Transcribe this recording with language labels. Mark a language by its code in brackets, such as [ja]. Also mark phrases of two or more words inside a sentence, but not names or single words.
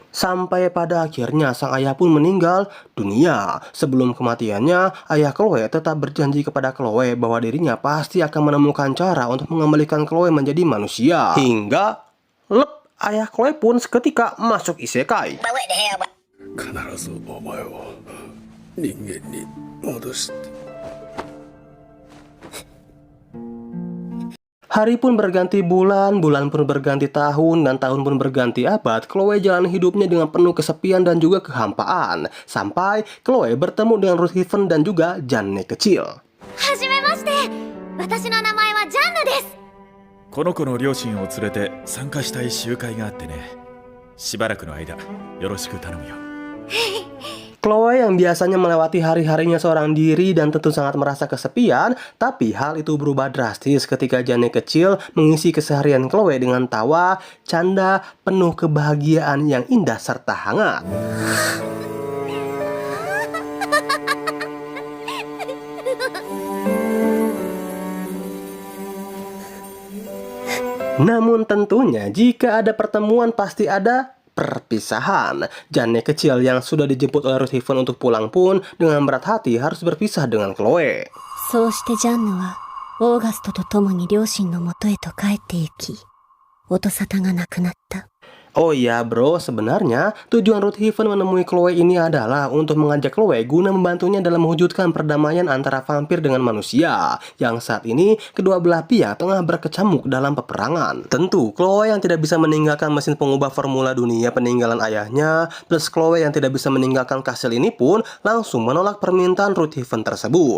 [id] Sampai pada akhirnya sang ayah pun meninggal dunia. Sebelum kematiannya, ayah Chloe tetap berjanji kepada Chloe bahwa dirinya pasti akan menemukan cara untuk mengembalikan Chloe menjadi manusia. Hingga ayah Chloe pun seketika masuk isekai. [ja] 必ずお前を人間に戻して [id] Hari pun berganti bulan, bulan pun berganti tahun, dan tahun pun berganti abad. Chloe jalan hidupnya dengan penuh kesepian dan juga kehampaan. Sampai Chloe bertemu dengan Ruth Heaven dan juga Janne kecil. [ja] はじめまして私の名前はジャンヌですこの子の両親を連れて参加したい集会があってね。しばらくの間よろしく頼むよ。 [id] Chloe yang biasanya melewati hari-harinya seorang diri dan tentu sangat merasa kesepian, tapi hal itu berubah drastis ketika Janne kecil mengisi keseharian Chloe dengan tawa, canda, penuh kebahagiaan yang indah serta hangat. Namun tentunya jika ada pertemuan pasti ada perpisahan. Janne kecil yang sudah dijemput oleh Ruth Heaven untuk pulang pun dengan berat hati harus berpisah dengan Chloe. [ja] そうしてジャンヌはオーガストと共に両親のもとへと帰って行き、音沙汰がなくなった。 [id] Oh iya bro, sebenarnya tujuan Ruthven menemui Chloe ini adalah untuk mengajak Chloe guna membantunya dalam mewujudkan perdamaian antara vampir dengan manusia yang saat ini kedua belah pihak tengah berkecamuk dalam peperangan. Tentu Chloe yang tidak bisa meninggalkan mesin pengubah formula dunia peninggalan ayahnya plus Chloe yang tidak bisa meninggalkan kastil ini pun langsung menolak permintaan Ruthven tersebut.